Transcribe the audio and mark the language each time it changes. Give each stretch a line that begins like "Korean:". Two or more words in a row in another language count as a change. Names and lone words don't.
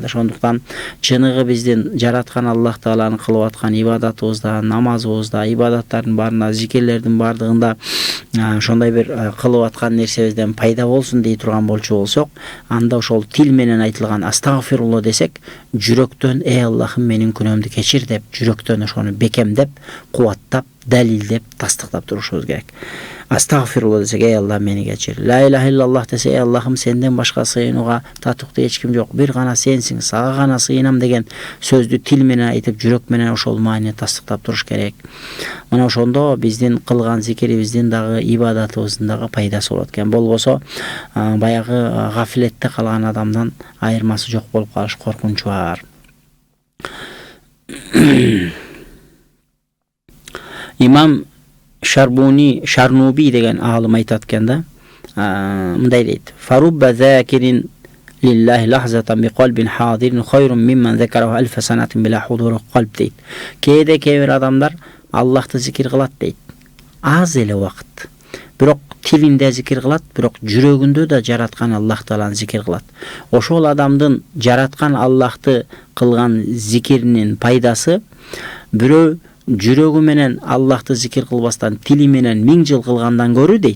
Kyrgyz: Ошондуктан чыныгы биздин жараткан Аллах Тааланы кылып аткан ибадатыбызда, намазыбызда, ибадаттардын баарында, зикирлердин баардыгында ошондой бир кылып аткан нерсебизден пайда болсун дей турган болчу болсок, анда ошол тил менен айтылган астагфирулла десек, жүрөктөн эй Аллахым менин күнөөмдү кечир деп, жүрөктөн ошону бекемдеп, кубаттап, далилдеп, тастыктап турушубуз керек. Астагфирулла десек, эй Аллах мени кечир.
Arabic: لا إله إلا الله
Kyrgyz: десе, эй Аллахым сенден башка сыйынууга татыктуу эч ким жок, бир гана сенсиң, сага гана сыйынам деген сөздү тил менен айтып, жүрөк менен ошол маанини тастыктап туруш керек. Мына ошондо биздин кылган зикирибиздин дагы ибадатыбыздын дагы пайдасы болот экен. Болбосо баягы гафилетте калган адамдан айырмасы жок болуп калыш коркунучу бар. İmam Şarnubi деген алым айтат экен да, мындай дейт:
Arabic: "فرب ذاكر لله لحظة بقلب حاضر خير ممن ذكره ألف سنة بلا حضور قلب" дейт.
Kyrgyz: Кейде кейбір адамдар Аллахты зикир кылат дейт, аз эле убакыт. Бирок тилинде зикир кылат, бирок жүрөгүндө да жараткан Аллах Тааланы зикир кылат. Ошол адамдын жараткан Аллахты кылган зикиринин пайдасы бирөө жүрөгү менен Аллахты зикир кылбастан тили менен 1000 жыл кылгандан көрү дейт.